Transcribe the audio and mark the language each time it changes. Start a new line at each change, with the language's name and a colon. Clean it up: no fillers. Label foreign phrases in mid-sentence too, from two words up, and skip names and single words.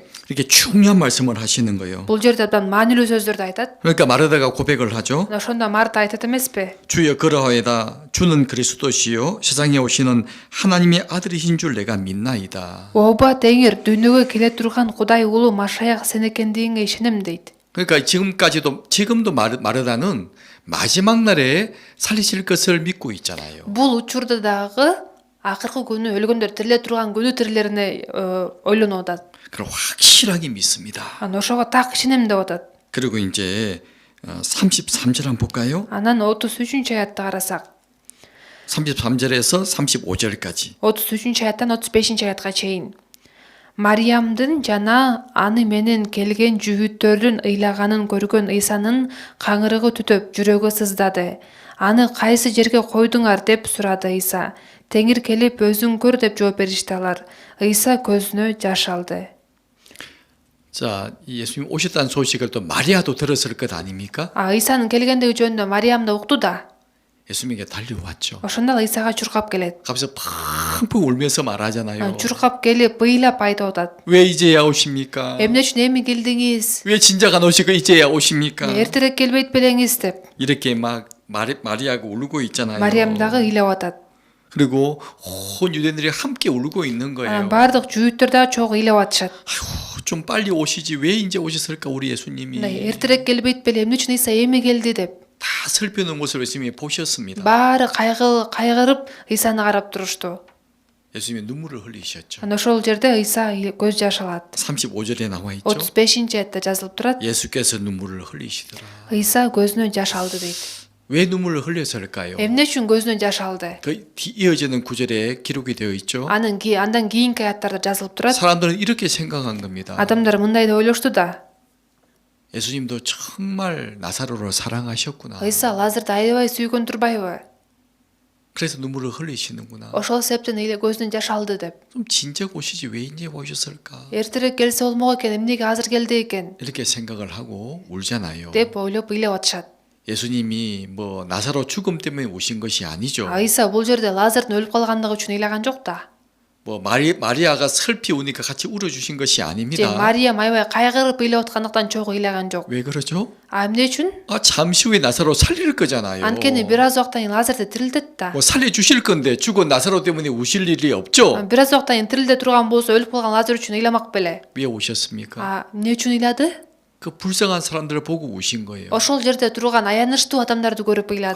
Korean: 이렇게 중요한 말씀을 하시는 거예요.
Kyrgyz: Бул жерде абдан маанилүү сөздөрдү айтат.
Korean: 그러니까 마르다가 고백을 하죠.
Kyrgyz: Ошондо Марта айтат эмеспи?
Korean: 주여 그러하이다. 주는 그리스도시요 세상에 오시는 하나님의 아들이신 줄 내가 믿나이다.
Kyrgyz: Ооба, Теңир, дүйнөгө келе турган Кудай уулу Машаяк сен экендигиңе ишенем дейт.
Korean: 그러니까 지금도 마르다는 마지막 날에 살리실 것을 믿고 있잖아요.
Kyrgyz: Бул учурда дагы акыркы күнү өлгөндөр тириле турган күнү тирилерине ойлонуп атат.
Korean: 그걸 확실하게 믿습니다.
Kyrgyz: Ошого так ишенем деп атат.
Korean: 그리고 이제 33절 한번 볼까요?
Kyrgyz: Анан 33 аятты карасак,
Korean: 33절에서 35절까지.
Kyrgyz: 33 аяттан 35 аятка чейин. Мариямдын жана аны менен келген жүйүттөрдүн ыйлаганын көргөн Ыйсанын каңырыгы түтөп жүрөгү сыздады. Аны кайсы жерге койдуңар деп сурады Ыйса. Теңир келип өзүң көр деп жооп беришти алар. Ыйса көзүнө жаш алды.
Korean: 자, 예수님 오셨다는 소식을 또 마리아도 들었을 것 아닙니까?
Kyrgyz: Ыйсанын келгендиги жөнүндө Мариям да укту да.
Korean: 예수님에게 달려왔죠.
Kyrgyz: Ошондо Ыйсага чуркап келет.
Korean: 가면서 펑펑 울면서 말하잖아요.
Kyrgyz: Чуркап келип быйлап айтып атат.
Korean: 왜 이제야 오십니까?
Kyrgyz: Эмне үчүн эми келдиңиз?
Korean: 왜 진작 안 오시고 이제야 오십니까?
Kyrgyz: Эртерээк келбейт белеңиз деп.
Korean: 이렇게 막 마리아가 울고 있잖아요.
Kyrgyz: Мариям дагы ыйлап атат.
Korean: 그리고 온 유대인들이 함께 울고 있는 거예요.
Kyrgyz: Бардык жүйүттөр дагы чогуу ыйлап атышат.
Korean: 아이고, 좀 빨리 오시지 왜 이제 오셨을까 우리 예수님이.
Kyrgyz: Эртерээк келбейт беле, эмне үчүн Ыйса эми келди деп.
Korean: 다 슬피는 모습을 예수님이 보셨습니다.
Kyrgyz: Баары кайгырып Ыйсаны карап турушту.
Korean: 예수님이 눈물을 흘리셨죠.
Kyrgyz: Ана ошол жерде Ыйса көз жаш алат.
Korean: 35절에 나와 있죠.
Kyrgyz: 35 аятта жазылып турат.
Korean: 예수께서 눈물을 흘리시더라.
Kyrgyz: Ыйса көзүнөн жаш алды дейт.
Korean: 왜 눈물을 흘렸을까요?
Kyrgyz: Эмне үчүн көзүнөн жаш алды?
Korean: 그 이어지는 구절에 기록이 되어 있죠.
Kyrgyz: Андан кийинки аяттарда жазылып турат.
Korean: 사람들은 이렇게 생각한 겁니다.
Kyrgyz: Адамдар мындай деп ойлошту да.
Korean: 예수님도 정말 나사로를 사랑하셨구나.
Kyrgyz: Ыйса Лазарды аябай сүйгөн турбайбы?
Korean: 그래서 눈물을 흘리시는구나.
Kyrgyz: Ошол себептен көзүнөн жаш алды деп.
Korean: 좀 진작 오시지 왜 이제 오셨을까?
Kyrgyz: Эртерээк келсе болмок экен, эмнеге азыр келди экен?
Korean: 이렇게 생각을 하고 울잖아요.
Kyrgyz: деп ойлоп ыйлап атышат.
Korean: 예수님이 뭐 나사로 죽음 때문에 오신 것이 아니죠.
Kyrgyz: Ыйса бул жерде Лазардын өлүп калгандыгы үчүн ыйлаган жок да.
Korean: 뭐 마리아가 슬피 우니까 같이 울어주신 것이
Kyrgyz: же
Korean: 아닙니다.
Kyrgyz: Мария аябай кайгырып ыйлап аткандыктан чогуу ыйлаган жок.
Korean: 왜 그러죠?
Kyrgyz: Эмне үчүн?
Korean: 잠시 후에 나사로 살릴 거잖아요.
Kyrgyz: Анткени бир аз убакыттан кийин Лазарды тирилтет да.
Korean: 뭐 살려주실 건데 죽은 나사로 때문에 우실 일이 없죠.
Kyrgyz: Бир аз убакыттан кийин тирилте турган болсо өлүп калган Лазар үчүн ыйламак беле.
Korean: 왜 오셨습니까?
Kyrgyz: Эмне үчүн ыйлады?
Korean: 그 불쌍한 사람들을 보고 우신 거예요.
Kyrgyz: Ошол жерде турган аянычтуу адамдарды көрүп ыйлады.